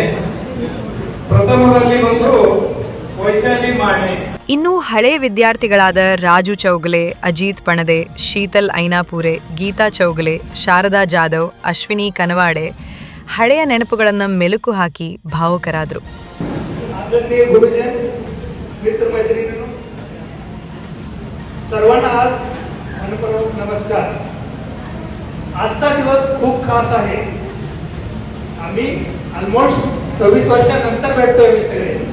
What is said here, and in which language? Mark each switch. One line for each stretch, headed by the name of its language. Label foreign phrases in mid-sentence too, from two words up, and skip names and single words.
Kannada: ಪ್ರಥಮದಲ್ಲಿ ಬಂದು ವೈಶಾಲಿ ಮಾಣಿ. ಇನ್ನು ಹಳೆ ವಿದ್ಯಾರ್ಥಿಗಳಾದ ರಾಜು ಚೌಗಲೆ, ಅಜಿತ್ ಪಣದೆ, ಶೀತಲ್ ಐನಾಪುರೆ, ಗೀತಾ ಚೌಗಲೆ, ಶಾರದಾ ಜಾಧವ್, ಅಶ್ವಿನಿ ಕನವಾಡೆ ಹಳೆಯ ನೆನಪುಗಳನ್ನು ಮೆಲುಕು ಹಾಕಿ ಭಾವುಕರಾದರು.
Marathi: आदरणीय गुरुजन, मित्र मैत्रिणींनो, सर्वांना आज मनपूर्वक नमस्कार. आजचा दिवस खूप खास आहे. आम्ही ऑलमोस्ट 26 वर्षानंतर भेटतोय मी सगळे.